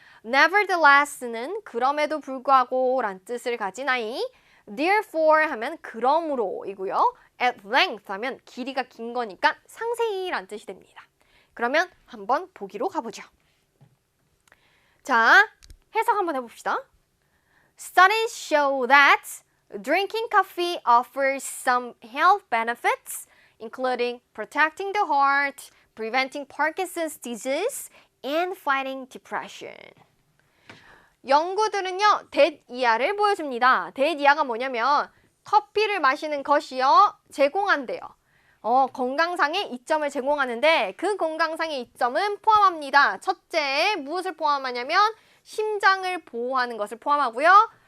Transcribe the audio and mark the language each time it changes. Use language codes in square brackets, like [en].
[ko] nevertheless는 그럼에도 불구하고 란 뜻을 가진 아이, therefore 하면 그러므로이고요. at length 하면 길이가 긴 거니까 상세히 란 뜻이 됩니다. 그러면 한번 보기로 가보죠. 자, 해석 한번 해봅시다. [en] Studies show that drinking coffee offers some health benefits, including protecting the heart, preventing Parkinson's disease, and fighting depression. [ko] 연구들은요, 대이하를 보여줍니다. 대이하가 뭐냐면 커피를 마시는 것이요 제공한대요. 건강상의 이점을 제공하는데 그 건강상의 이점은 포함합니다. 첫째, 무엇을 포함하냐면 심장을 보호하는 것을 포함하고요.